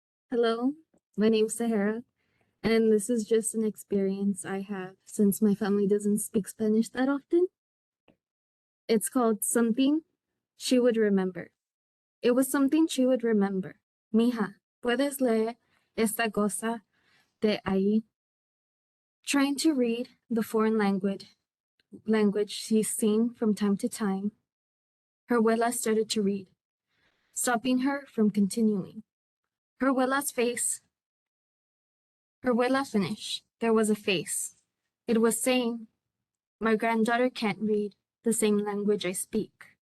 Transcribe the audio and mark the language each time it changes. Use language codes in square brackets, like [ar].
[en] Hello, my name's Sahara, and this is just an experience I have since my family doesn't speak Spanish that often. It's called Something She Would Remember. It was something she would remember. [es] Mija, puedes leer esta cosa de ahí? [en] Trying to read the foreign language she's seen from time to time, her abuela started to read, stopping her from continuing. Her abuela finished. There was a face. It was saying, my granddaughter can't read the same language I speak.